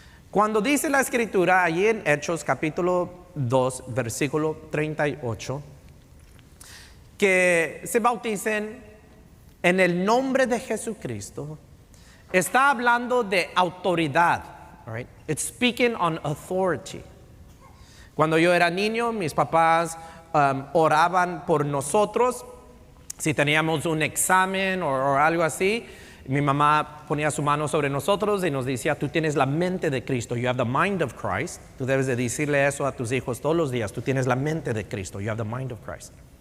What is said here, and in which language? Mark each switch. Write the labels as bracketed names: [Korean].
[Spanish] Cuando dice la Escritura, allí en Hechos capítulo 2, versículo 38, que se bauticen en el nombre de Jesucristo, está hablando de autoridad. [English] Right? It's speaking on authority. [Spanish] Cuando yo era niño, mis papás oraban por nosotros. Si teníamos un examen o algo así, mi mamá ponía su mano sobre nosotros y nos decía, tú tienes la mente de Cristo, you have the mind of Christ. Tú debes de decirle eso a tus hijos todos los días, tú tienes la mente de Cristo, you have the mind of Christ.